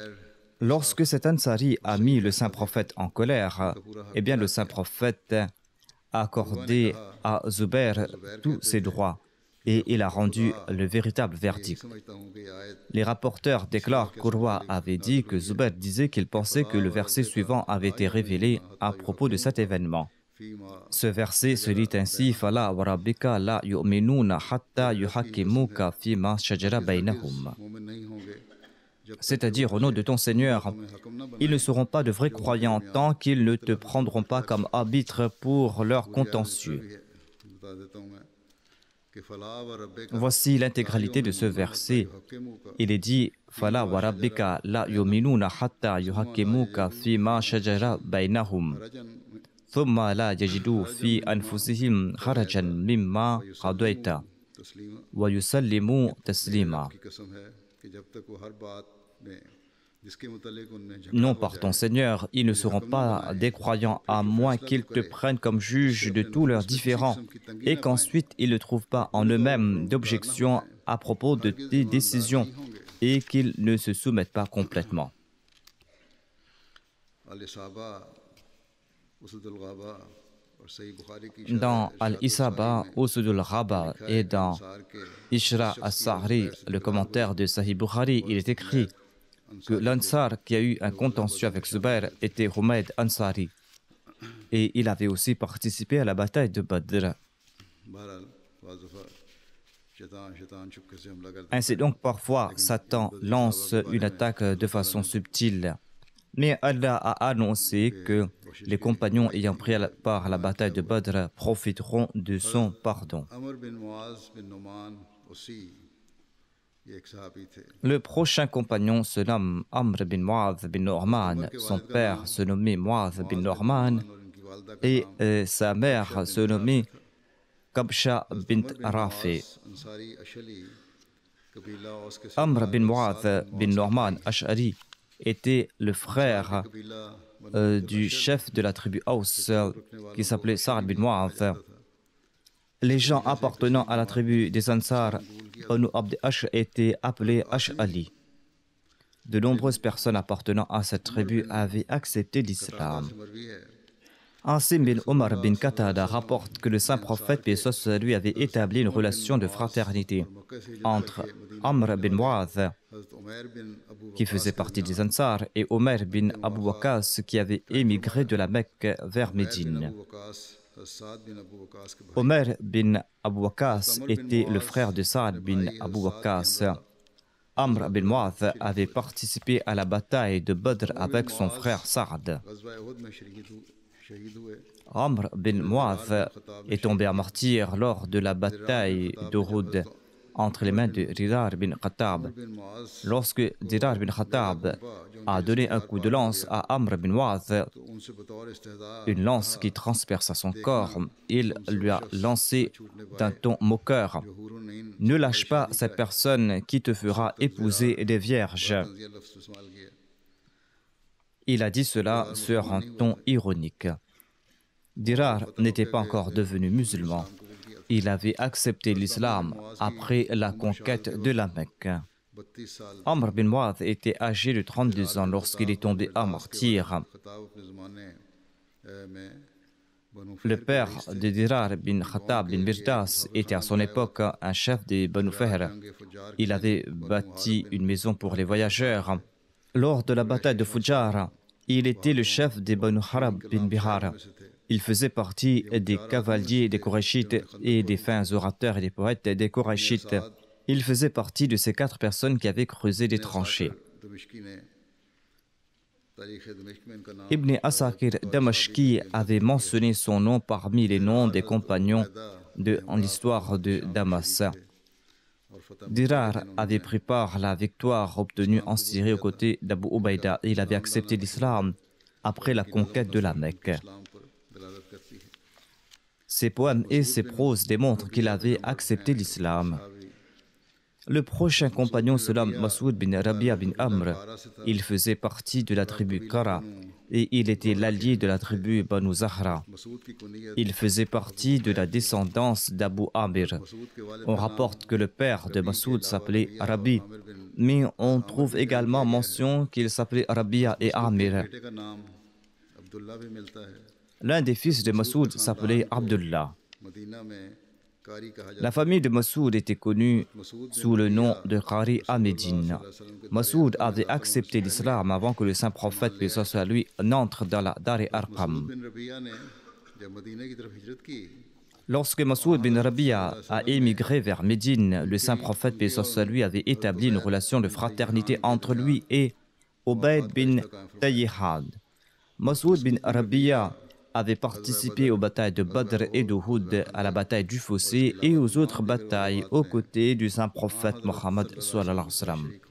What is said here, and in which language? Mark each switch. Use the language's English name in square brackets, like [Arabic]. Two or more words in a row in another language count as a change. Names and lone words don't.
[French] Lorsque cet Ansari a mis le saint prophète en colère, eh bien le saint prophète a accordé à Zubair tous ses droits et il a rendu le véritable verdict. Les rapporteurs déclarent qu'Urwa avait dit que Zubair disait qu'il pensait que le verset suivant avait été révélé à propos de cet événement. Ce verset se lit ainsi: [Arabic] فلا وربك لا يؤمنون حتى يحكموك فيما شجر بينهم. [French] C'est-à-dire, au nom de ton Seigneur, ils ne seront pas de vrais croyants tant qu'ils ne te prendront pas comme arbitre pour leur contentieux. Voici l'intégralité de ce verset. Il est dit [Arabic] فلا وربك لا يؤمنون حتى يحكموك فيما شجر بينهم ثم لا يجدوا في أنفسهم حرجا مما قضيت ويسلموا تسليما. [French] Non, par ton Seigneur, ils ne seront pas des croyants à moins qu'ils te prennent comme juge de tous leurs différends et qu'ensuite ils ne trouvent pas en eux-mêmes d'objection à propos de tes décisions et qu'ils ne se soumettent pas complètement. Dans Al-Isaba, Usud al-Ghaba et dans Ishra al-Sahri, le commentaire de Sahih Bukhari, il est écrit que l'Ansar qui a eu un contentieux avec Zubair était Humayd Ansari. et il avait aussi participé à la bataille de Badr. [Urdu] بہرحال بعض دفعہ شیطان چپکے سے حملہ کرتا [French] Ainsi donc, parfois, Satan lance une attaque de façon subtile. Mais Allah a annoncé que les compagnons ayant pris part à la bataille de Badr profiteront de son pardon. [Urdu] عمرو بن معاذ بن نعمان اسی یہ ایک صحابی تھے [French] Le prochain compagnon se nomme Amr bin Mu'adh bin Nu'man. Son père se nommait Mu'adh bin Nu'man [Urdu] اور ان کی والدہ کا [French] et sa mère se nommait Kabsha bint Rafi. [Urdu] انصاری اشہلی قبیلہ اور اس کے [French] Amr bin Mu'adh bin Nu'man Ash'ari était le frère [Urdu] कबीला [French] du chef de la tribu Aus qui s'appelait Sa'ad bin Mu'adh. Les gens appartenant à la tribu des Ansar, Banu Abd Ash, étaient appelés Ash'ali. De nombreuses personnes appartenant à cette tribu avaient accepté l'islam. [Urdu] مروی ہے [French] Asim bin Omar bin Qatada rapporte que le saint prophète, paix et salut sur lui, avait établi une relation de fraternité entre Amr bin Mu'adh, [Urdu] حضرت عمیر بن ابو [French] qui faisait partie des Ansar, et Omer bin Abu Waqas, qui avait émigré de la Mecque vers Médine. [Urdu] وقاص سعد بن ابو وقاص کے بھائی [French] Omer bin Abu Waqas était le frère de Saad bin Abu Waqas. Amr bin Mu'adh avait participé à la bataille de Badr avec son frère Saad. [Urdu] غزوہ احد میں شہید ہوئے [French] Amr bin Mu'adh est tombé à martyr lors de la bataille d'Uhud entre les mains de Dirar bin Khattab. [Urdu] بن معاذ [French] Lorsque Dirar bin Khattab a donné un coup de lance à Amr bin Mu'adh, [Urdu] تو ان سے بطور استہزا [French] une lance qui transperça son corps, il lui a lancé d'un ton moqueur: [Urdu] हुरून [French] ne lâche pas cette personne qui te fera épouser des vierges. [Urdu] یہ لفظ استعمال کیا [French] Il a dit cela sur un ton ironique. Dirar n'était pas encore devenu musulman. Il avait accepté l'islam après la conquête de la Mecque. [Urdu] 32 سال [French] Amr bin Mu'adh était âgé de 32 ans lorsqu'il est tombé à martyr. [Urdu] خطاب اپنے زمانے میں بنو [French] Le père de Dirar bin Khattab bin Mirdas était à son époque un chef des Banu Fihr. Il avait bâti une maison pour les voyageurs. Lors de la bataille de Fujar, il était le chef des Banu Harab bin Bihar. Il faisait partie des cavaliers des Qurayshites et des fins orateurs et des poètes des Qurayshites. Il faisait partie de ces 4 personnes qui avaient creusé des tranchées. [Urdu] دمشقی نے تاریخ دمشق میں ان کا نام [French] Ibn Asakir Damashki avait mentionné son nom parmi les noms des compagnons en l'histoire de Damas. [Urdu] اور فتح [French] Dirar avait pris part à la victoire obtenue en Syrie aux côtés d'Abu Ubaïda et il avait accepté l'islam après la conquête de la Mecque. [Urdu] اسلام پر دلالت کرتی ہے [French] Ses poèmes et ses proses démontrent qu'il avait accepté l'islam. Le prochain compagnon se nomme Masoud bin Rabia bin Amr. Il faisait partie de la tribu Kara et il était l'allié de la tribu Banu Zahra. [Urdu] مسعود کی کنیت [French] Il faisait partie de la descendance d'Abu Amir. [Urdu] مسعود کے والد [French] On rapporte que le père de Masoud s'appelait Rabi, mais on trouve également mention qu'il s'appelait Rabia et Amir. [Urdu] بیٹے کا نام عبداللہ بھی ملتا ہے [French] L'un des fils de Masoud s'appelait Abdullah. [Urdu] مدینہ میں قاری کہا جاتا [French] La famille de Masoud était connue sous le nom de Qari à Médine. Masoud avait accepté l'islam avant que le saint prophète, paix et salut sur lui, n'entre dans la Dar e Arqam. [Urdu] بن ربیعہ نے جب مدینے کی طرف ہجرت کی [French] Lorsque Masoud bin Rabia a émigré vers Médine, le saint prophète, paix et salut sur lui, avait établi une relation de fraternité entre lui et Ubayd bin Tayyihad. Masoud bin Rabia avait participé aux batailles de Badr et d'Uhud, à la bataille du Fossé et aux autres batailles aux côtés du saint prophète Mohammed [Arabic] صلى الله عليه وسلم.